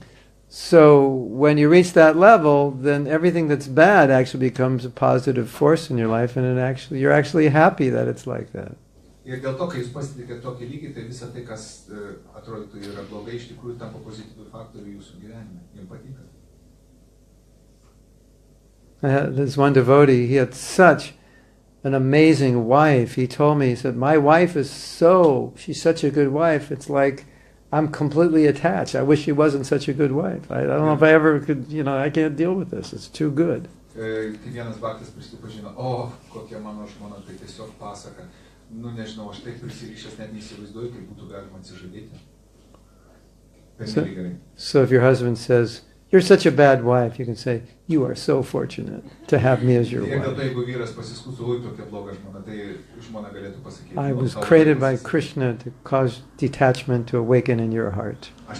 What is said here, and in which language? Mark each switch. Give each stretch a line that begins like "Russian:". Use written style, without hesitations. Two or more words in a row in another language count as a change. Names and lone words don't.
English: So when you reach that level, then everything that's bad actually becomes a positive force in your life, and you're actually happy that it's like that.
Lithuanian: Ir dėl to, kai jūs pasitikėte tokį lygį, tai visa tai, kas atrodytų yra blogai, iš tikrųjų tampa pozityvių faktorių jūsų gyvenime. Jums patinka.
English: There's one devotee, he had such an amazing wife. He told me, he said, my wife she's such a good wife, it's like I'm completely attached. I wish she wasn't such a good wife. I don't know if I ever could, I can't deal with this. It's too good.
Lithuanian: Kai vienas baktas prisipažino, o, kokia mano žmona, tai tiesiog pasaka. Nežinau, aš taip prisirišęs net neįsivaizduoju, kaip būtų galima atsižadėti.
English: So if your husband says, you're such a bad wife, you can say, you are so fortunate to have me as your wife. I was created by Krishna to cause detachment to awaken in your heart.